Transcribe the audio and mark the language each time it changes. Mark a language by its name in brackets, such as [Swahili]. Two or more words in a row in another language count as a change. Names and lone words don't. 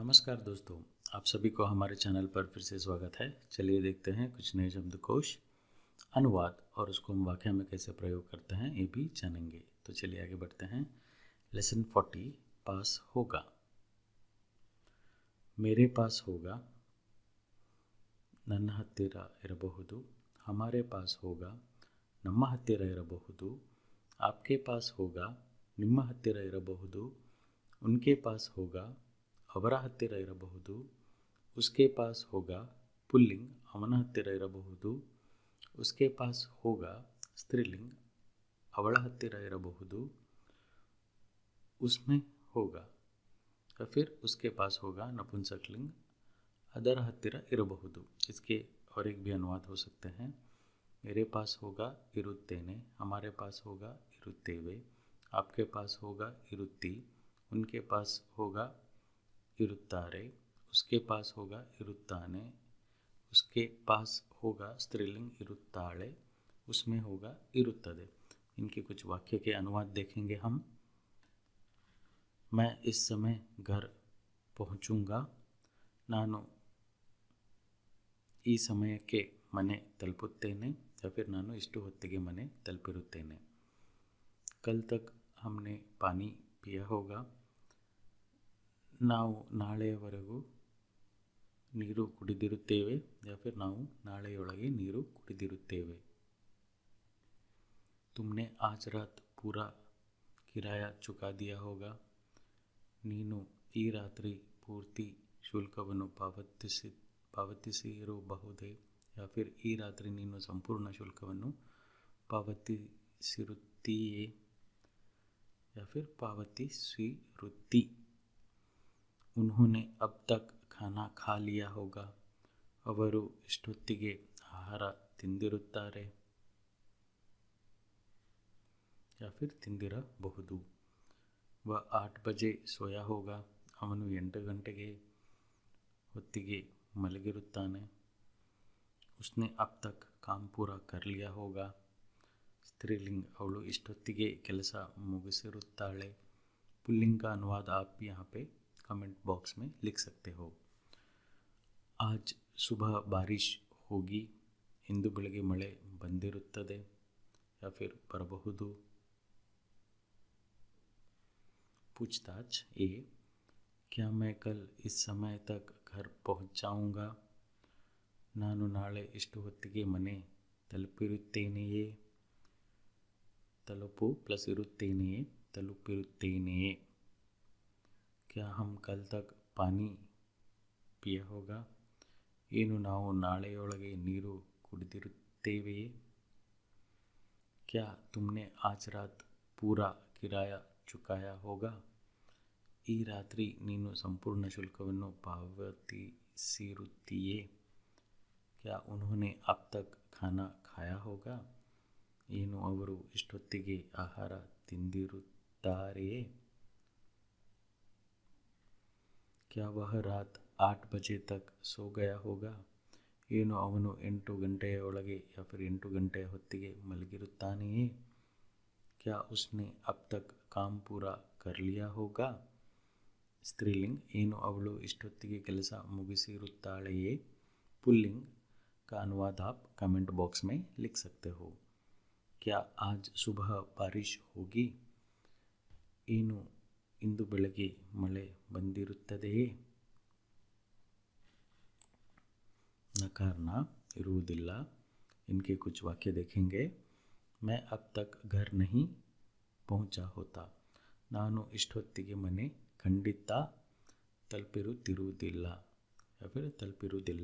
[Hindi] नमस्कार दोस्तों, आप सभी को हमारे चैनल पर फिर से स्वागत है। चलिए देखते हैं कुछ नए शब्दकोश, अनुवाद और उसको हम वाक्य में कैसे प्रयोग करते हैं ये भी जानेंगे। तो चलिए आगे बढ़ते हैं। लेसन 40 पास होगा। मेरे पास होगा, [Kannada] ನನ್ನ ಹತ್ತಿರ ಇರಬಹುದು, [Hindi] हमारे पास होगा, [Kannada] ನಮ್ಮ ಹತ್ತಿರ ಇರಬಹುದು, [Hindi] आपके पास होगा, [Kannada] ನಿಮ್ಮ ಹತ್ತಿರ ಇರಬಹುದು, [Hindi] उनके पास होगा, [Kannada] ಅವರ ಹತ್ತಿರ ಇರಬಹುದು, [Hindi] उसके पास होगा पुल्लिंग [Kannada] ಅವನ ಹತ್ತಿರ ಇರಬಹುದು, [Hindi] उसके पास होगा स्त्रीलिंग [Kannada] ಅವಳ ಹತ್ತಿರ ಇರಬಹುದು, [Hindi] उसमें होगा या फिर उसके पास होगा नपुंसकलिंग [Kannada] ಅದರ ಹತ್ತಿರ ಇರಬಹುದು। [Hindi] इसके और एक भी अनुवाद हो सकते हैं। मेरे पास होगा ಇರುತ್ತೇನೆ, हमारे पास होगा ಇರುತ್ತೇವೆ, आपके पास होगा ಇರುತ್ತಿ, उनके पास होगा ಇರುತ್ತಾರೆ, उसके पास होगा ಇರುತ್ತಾನೆ, उसके पास होगा स्त्रीलिंग ಇರುತ್ತಾಳೆ, उसमें होगा ಇರುತ್ತದೆ। इनके कुछ वाक्य के अनुवाद देखेंगे हम। मैं इस समय घर पहुंचूंगा, [Kannada] ನಾನು ಈ ಸಮಯಕ್ಕೆ ಮನೆ ತಲುಪುತ್ತೇನೆ [Hindi] या फिर [Kannada] ನಾನು ಇಷ್ಟು ಹೊತ್ತಿಗೆ ಮನೆ ತಲುಪಿರುತ್ತೇನೆ। [Hindi] कल तक हमने पानी पिया होगा, [Kannada] ನಾವು ನಾಳೆಯವರೆಗೂ ನೀರು ಕುಡಿದಿರುತ್ತೇವೆ [Hindi] या फिर [Kannada] ನಾವು ನಾಳೆಯೊಳಗೆ ನೀರು ಕುಡಿದಿರುತ್ತೇವೆ। [Hindi] तुमने आज रात पूरा किराया चुका दिया होगा, [Kannada] ನೀನು ಈ ರಾತ್ರಿ ಪೂರ್ತಿ ಶುಲ್ಕವನ್ನು ಪಾವತಿಸಿರಬಹುದೇ [Hindi] या फिर [Kannada] ಈ ರಾತ್ರಿ ನೀನು ಸಂಪೂರ್ಣ ಶುಲ್ಕವನ್ನು ಪಾವತಿಸಿರುತ್ತೀಯೇ [Hindi] या फिर [Kannada] ಪಾವತಿಸಿರುತ್ತಿ। [Hindi] उन्होंने अब तक खाना खा लिया होगा, [Kannada] ಅವರು ಇಷ್ಟೊತ್ತಿಗೆ ಆಹಾರ ತಿಂದಿರುತ್ತಾರೆ [Hindi] या फिर [Kannada] ತಿಂದಿರಬಹುದು। [Hindi] वह 8 बजे सोया होगा, [Kannada] ಅವನು 8 ಗಂಟೆಗೆ ಹೊತ್ತಿಗೆ ಮಲಗಿರುತ್ತಾನೆ। [Hindi] उसने अब तक काम पूरा कर लिया होगा, स्त्रीलिंग [Kannada] ಅವಳು ಇಷ್ಟೊತ್ತಿಗೆ ಕೆಲಸ ಮುಗಿಸಿರುತ್ತಾಳೆ। [Hindi] पुल्लिंग का अनुवाद आप यहाँ पे कमेंट बॉक्स में लिख सकते हो। आज सुबह बारिश होगी, [Kannada] ಇಂದು ಬೆಳಗ್ಗೆ ಮಳೆ ಬಂದಿರುತ್ತದೆ [Hindi] या फिर [Kannada] ಬರಬಹುದು। [Hindi] पूछताछ ए, क्या मैं कल इस समय तक घर पहुँच जाऊँगा, [Kannada] ನಾನು ನಾಳೆ ಇಷ್ಟು ಹೊತ್ತಿಗೆ ಮನೆ ತಲುಪಿರುತ್ತೇನೆಯೇ, ತಲುಪು ಪ್ಲಸ್ ಇರುತ್ತೇನೆಯೇ, ತಲುಪಿರುತ್ತೇನೆಯೇ। [Hindi] क्या हम कल तक पानी पिया होगा, [Kannada] ಏನು ನಾವು ನಾಳೆಯೊಳಗೆ ನೀರು ಕುಡಿದಿರುತ್ತೇವೆಯೇ। [Hindi] क्या तुमने आज रात पूरा किराया चुकाया होगा, [Kannada] ಈ ರಾತ್ರಿ ನೀನು ಸಂಪೂರ್ಣ ಶುಲ್ಕವನ್ನು ಪಾವತಿಸಿರುತ್ತೀಯೇ। [Hindi] क्या उन्होंने अब तक खाना खाया होगा, [Kannada] ಏನು ಅವರು ಇಷ್ಟೊತ್ತಿಗೆ ಆಹಾರ ತಿಂದಿರುತ್ತಾರೆಯೇ। [Hindi] क्या वह रात 8 बजे तक सो गया होगा, [Kannada] ಏನು ಅವನು 8 ಗಂಟೆಯೊಳಗೆ [Hindi] या फिर [Kannada] 8 ಗಂಟೆಯ ಹೊತ್ತಿಗೆ ಮಲಗಿರುತ್ತಾನೆಯೇ। [Hindi] क्या उसने अब तक काम पूरा कर लिया होगा, [Kannada] ಸ್ತ್ರೀಲಿಂಗ್ ಏನು ಅವಳು ಇಷ್ಟೊತ್ತಿಗೆ ಕೆಲಸ ಮುಗಿಸಿರುತ್ತಾಳೆಯೇ। [Hindi] पुल्लिंग का अनुवाद आप कमेंट बॉक्स में लिख सकते हो। क्या आज सुबह बारिश होगी, [Kannada] ಏನು ಇಂದು ಬೆಳಗ್ಗೆ ಮಳೆ ಬಂದಿರುತ್ತದೆಯೇ। नकारना ಇರುವುದಿಲ್ಲ। [Hindi] इनके कुछ वाक्य देखेंगे। मैं अब तक घर नहीं पहुंचा होता, [Kannada] ನಾನು ಇಷ್ಟೊತ್ತಿಗೆ ಮನೆ ಖಂಡಿತ ತಲುಪಿರುತ್ತಿರುವುದಿಲ್ಲ [Hindi] या फिर [Kannada] ತಲುಪಿರುವುದಿಲ್ಲ।